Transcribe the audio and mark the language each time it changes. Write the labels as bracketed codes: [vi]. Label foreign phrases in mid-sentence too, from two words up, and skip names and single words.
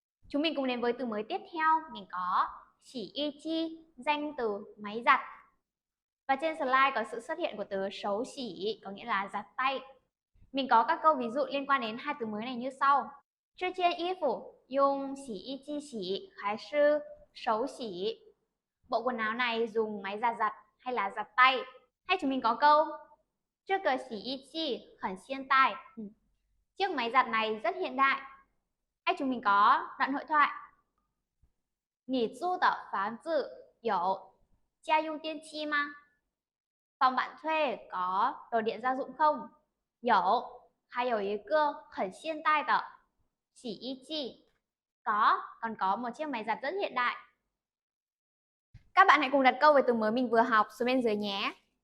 [vi] Chúng mình cùng đến với từ mới tiếp theo. Mình có 洗衣机, danh từ máy giặt. Và trên slide có sự xuất hiện của từ xấu xỉ, có nghĩa là giặt tay. Mình có các câu ví dụ liên quan đến hai từ mới này như sau. [zh] 这件衣服用洗衣机洗还是手洗? [vi] Bộ quần áo này dùng máy giặt giặt hay là giặt tay? Hay chúng mình có câu [zh] 这个洗衣机很现代. [vi] Chiếc máy giặt này rất hiện đại. Hay chúng mình có đoạn hội thoại. [zh] 你租的房子有家用电器吗? [vi] Phòng bạn thuê có đồ điện gia dụng không? [zh] 有，还有一个很现代的洗衣机. [vi] Có, còn có một chiếc máy giặt rất hiện đại. Các bạn hãy cùng đặt câu về từ mới mình vừa học xuống bên dưới nhé.